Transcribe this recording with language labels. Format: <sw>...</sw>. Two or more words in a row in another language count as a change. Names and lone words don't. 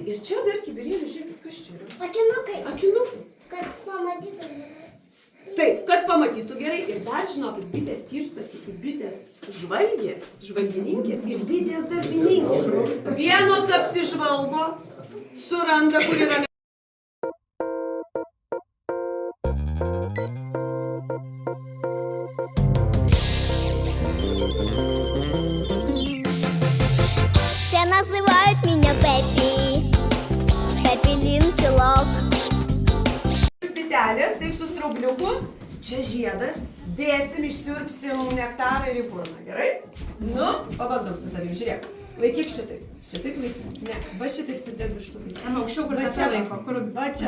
<lt>Ir čia dar kibirėlį, žiūrėkit, kas čia yra? Akinukai. Akinukai. Kad pamatytum. Taip, kad pamatytų gerai. Ir dar žinokit, bitės skirstosi į bitės žvalgės, žvalgininkės ir bitės darbininkės. Vienos apsižvalgo, suranda, kur yra.</lt> <ru>Все называют меня Бэйби, Бэйби длинный чулок.</ru> <lt>Bitelės, taip su straubliuku, čia žiedas, dėsim, išsiurbsim nektarą ir į burną, gerai? Nu, pabandom su tavim, žiūrėk, laikyk šitaip, šitaip laikyk, ne, va šitaip su tavim virštukai. Aukščiau, kur tą čia laiko, kur Va čia,</lt>